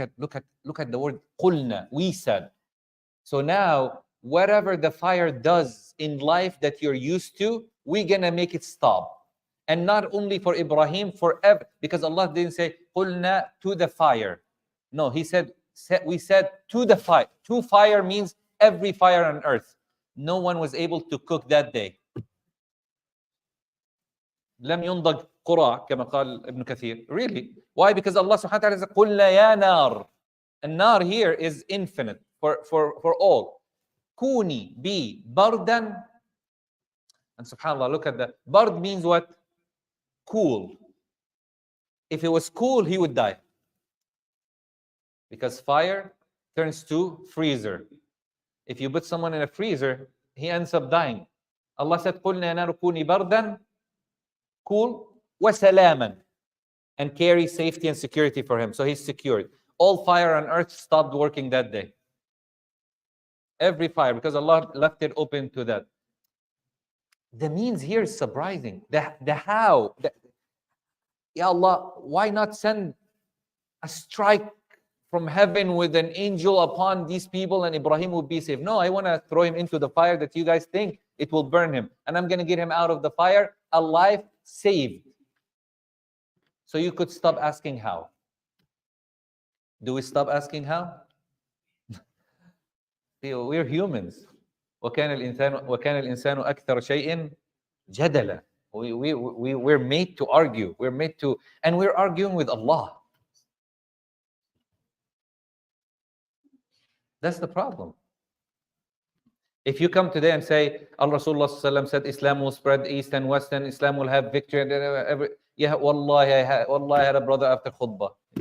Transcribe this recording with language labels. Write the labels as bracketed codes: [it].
[en] Look at the word قُلْنَا. We said. So now, whatever the fire does in life that you're used to, we're gonna make it stop. And not only for Ibrahim, forever, because Allah didn't say قُلْنَا to the fire. No, we said to the fire. To fire means every fire on earth. No one was able to cook that day. [ar] لم ينضج قرى كما قال ابن كثير. [en] Really? Why? Because Allah subhanahu wa ta'ala says [ar] قُلْنَا يَا نَارُ. [en] And nar here is infinite for all. Kuni, be, bardan. And subhanAllah, look at that. Bard means what? Cool. If it was cool, he would die. Because fire turns to freezer. If you put someone in a freezer, he ends up dying. Allah said, [ar] قُلْنَا يَا نَارُ كُونِي بَرْدًا, [en] cool, [ar] وَسَلَامًا. [en] and carry safety and security for him. So he's secured. All fire on earth stopped working that day. Every fire, because Allah left it open to that. The means here is surprising. The how. Ya Allah, why not send a strike from heaven with an angel upon these people and Ibrahim would be safe? No, I want to throw him into the fire that you guys think it will burn him. And I'm going to get him out of the fire alive, saved. So you could stop asking how. Do we stop asking how? We're humans. [ar] وكان الإنسان أكثر شيء جدلا. [en] We're made to argue. We're made to, and we're arguing with Allah. That's the problem. If you come today and say, Rasulullah said Islam will spread east and west and Islam will have victory, and yeah, wallahi, I had a brother after khutbah.